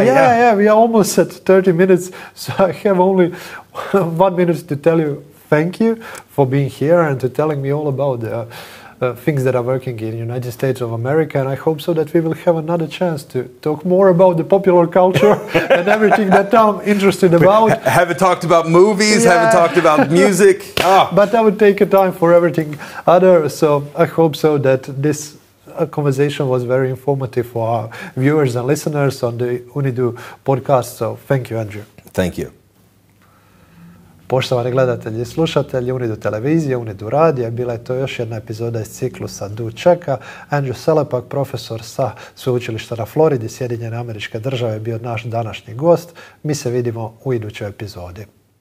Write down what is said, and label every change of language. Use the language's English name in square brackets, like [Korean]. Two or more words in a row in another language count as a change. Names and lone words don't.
[English] Yeah, we are almost at 30 minutes, so I have only 1 minute to tell you thank you for being here and to telling me all about the things that are working in the United States of America, and I hope so that we will have another chance to talk more about the popular culture and everything that I'm interested about. Haven't talked about movies, haven't talked about music. Oh. But I would take a time for everything other, so I hope so that this conversation was very informative for our viewers and listeners on the UNIDU podcast, so thank you, Andrew. Thank you. [Croatian] Poštovani gledatelji i slušatelji UNIDU televizije, UNIDU radija, bila je to još jedna epizoda iz ciklusa DU-CHECK-a. Andrew Selepak, profesor sa Sveučilišta na Floridi, Sjedinjene Američke Države, bio naš današnji gost. Mi se vidimo u idućoj epizodi.